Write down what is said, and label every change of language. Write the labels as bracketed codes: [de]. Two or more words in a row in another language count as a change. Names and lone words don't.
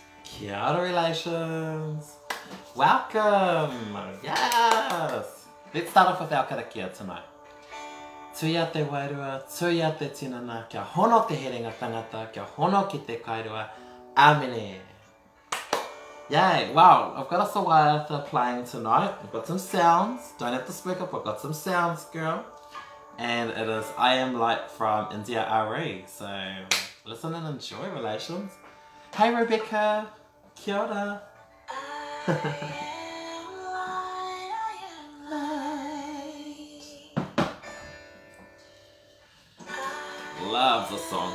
[mi] Kia ora [en] relations. Welcome. Yes. Let's start off with our karakia tonight. [mi] Tuia te wairua, tuia te tinana, kia hono te herenga tangata, kia hono ki te kairua. Amene. [en] Yay, wow, I've got a sawaiata playing tonight. I've got some sounds. Don't have to speak up, I've got some sounds, girl. And it is I Am Light from India RE. So listen and enjoy, relations. Hey Rebecca, [mi] kia ora. [en] Love this song.